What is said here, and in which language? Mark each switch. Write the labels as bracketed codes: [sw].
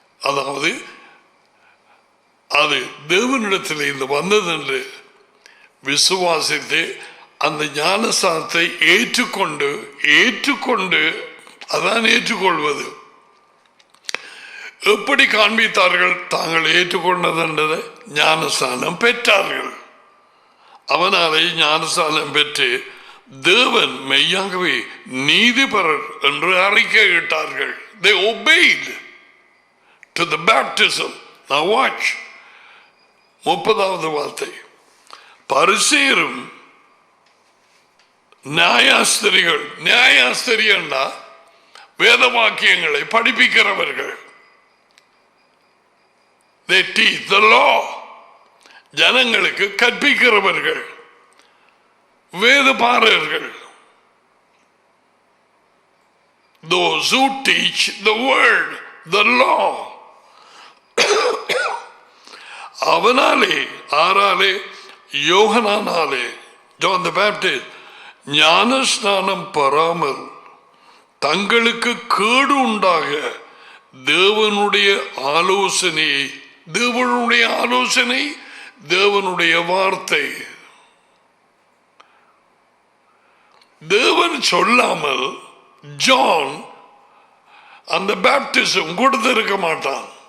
[ta] அதாவது அது தேவனிடத்தில் இருந்து வந்தது என்று விசுவாசித்து அந்த ஞானஸ்நானத்தை ஏற்றுக்கொண்டு அதான் ஏற்றுக்கொள்வது. எப்படி காண்பித்தார்கள்? தாங்கள் ஏற்றுக்கொண்டதென்றதை ஞானஸ்நானம் பெற்றார்கள். அவனாலே ஞானஸ்நானம் பெற்று தேவன் மெய்யாகவே நீதிபரர் என்று அறிக்கையிட்டார்கள். [en] They obeyed to the baptism. Now watch. [ta] 30வது வார்த்தை. பரிசேயரும் நியாயாஸ்திரிகள்னா வேத வாக்கியங்களை படிப்பிக்கிறவர்கள். [en] They teach the law. [ta] ஜனங்களுக்கு கற்பிக்கிறவர்கள் வேதபாரகர்கள். [en] Those who teach the word, the law. [ta] அவனாலே ஆறாலே யோகனானாலே John the Baptist ஞானஸ்நானம் பெறாமல் தங்களுக்கு கேடு உண்டாக தேவனுடைய ஆலோசனை தேவனுடைய வார்த்தை தேவன் சொல்லாமல் ஜான் அந்த பேப்டிசம் கொடுத்திருக்க மாட்டான்.